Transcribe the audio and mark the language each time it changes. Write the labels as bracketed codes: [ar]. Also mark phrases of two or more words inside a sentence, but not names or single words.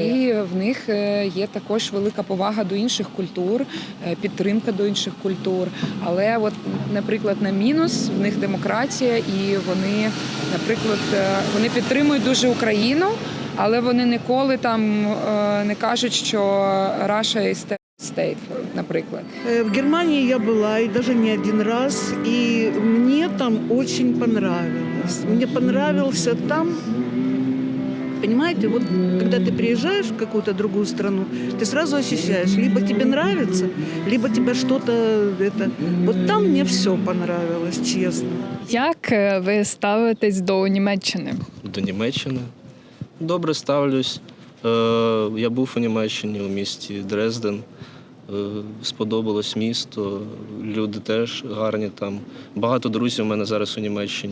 [uk] І в них є також велика повага до інших культур, підтримка до інших культур. Але, наприклад, на мінус в них демократія, і вони, наприклад, вони підтримують дуже Україну, але вони ніколи там не кажуть, що [en] Russia is state, [uk] наприклад. [ru] В Германии я была, и даже не один раз, и мне там очень понравилось. Мне понравился там, понимаете, когда ты приезжаешь в какую-то другую страну, ты сразу ощущаешь, либо тебе нравится, либо тебе что-то там мне все понравилось, честно. [uk] Як ви ставитесь до Німеччини? До Німеччини? Добре ставлюсь. Я був у Німеччині, у місті Дрезден. Сподобалось місто, люди теж гарні там. Багато друзів у мене зараз у Німеччині.